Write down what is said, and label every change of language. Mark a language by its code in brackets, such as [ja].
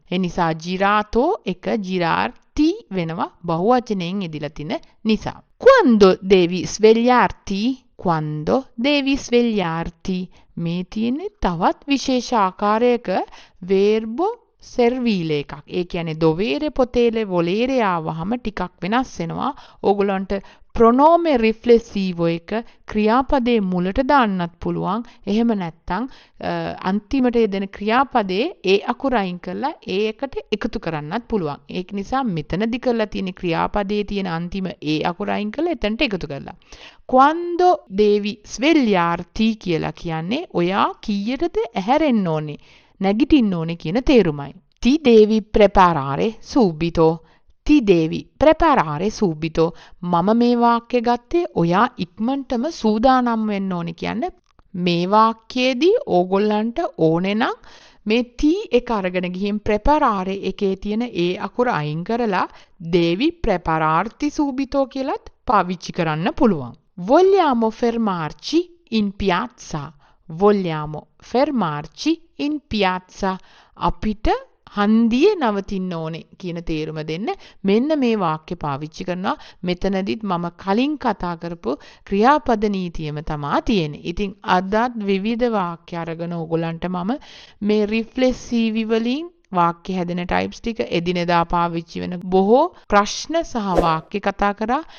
[si] ඒ නිසා girato එක girarti වෙනවා බහුවචනයෙන් යෙදিলা තින නිසා. [it] Quando devi svegliarti? Quando devi svegliarti? [si] මේ තියෙන්නේ තවත් විශේෂ ආකාරයක verbo servile එකක්. ඒ කියන්නේ dovere potere volere ආවහම ටිකක් වෙනස් වෙනවා. ඕගොල්ලන්ට pronome riflessivo එක ක්‍රියාපදයේ මුලට දාන්නත් පුළුවන්. එහෙම නැත්නම් අන්තිමට යෙදෙන ක්‍රියාපදයේ ඒ අකුර අයින් කරලා ඒ එකට එකතු කරන්නත් පුළුවන්. ඒක නිසා මෙතනදි කරලා තියෙන ක්‍රියාපදයේ තියෙන අන්තිම ඒ අකුර අයින් කරලා එතනට එකතු කරලා. [it] Quando devi svegliarti [si] කියලා කියන්නේ ඔයා කීයටද ඇහැරෙන්න ඕනේ නැගිටින්න ඕනේ කියන තේරුමයි. [it] Ti devi preparare subito. Ti devi preparare subito. [si] මම මේ වාක්‍ය ගත්තේ ඔයා ඉක්මනටම සූදානම් වෙන්න ඕනේ කියන්නේ මේ වාක්‍යයේදී ඕගොල්ලන්ට ඕනේ නම් මේ T එක අරගෙන ගිහින් preparare එකේ තියෙන ඒ අකුර අයින් කරලා [it] devi prepararti subito [si] කියලත් පාවිච්චි කරන්න පුළුවන්. [it] Vogliamo fermarci in piazza. Vogliamo fermarci in piazza. [si] අපිට හන්දියේ නවතින්න ඕනේ කියන තේරුම දෙන්න මෙන්න මේ වාක්‍ය පාවිච්චි කරනවා. මෙතනදිත් මම කලින් කතා කරපු ක්‍රියාපද නීතියම තමා තියෙන්නේ. ඉතින් අදත් විවිධ වාක්‍ය අරගෙන ඕගොල්ලන්ට මම මේ රිෆ්ලෙක්සිව් වලින් වාක්‍ය හැදෙන ටයිප්ස් ටික එදිනෙදා පාවිච්චි වෙන බොහෝ ප්‍රශ්න සහ වාක්‍ය කතා කරා.